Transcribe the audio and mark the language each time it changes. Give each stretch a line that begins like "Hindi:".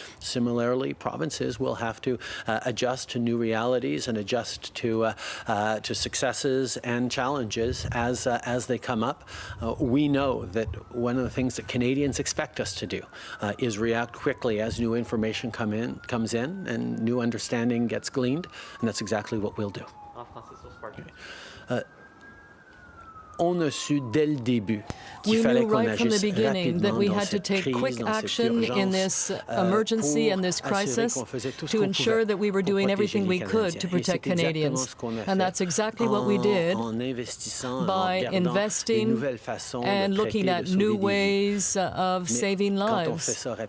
English: Similarly, provinces will have to adjust to new realities and adjust to successes and challenges as they come up. We know that one of the things that Canadians expect us to do is react quickly as new information comes in and new understanding gets gleaned, and that's exactly what we'll do.
French: On a su dès le début qu'il fallait qu'on agisse rapidement dans cette urgence
English: We knew right from the beginning that we had to take quick action in this emergency and this crisis to ensure that we were doing everything we could to protect Canadians. And that's exactly what we did by investing and looking at new ways of saving lives.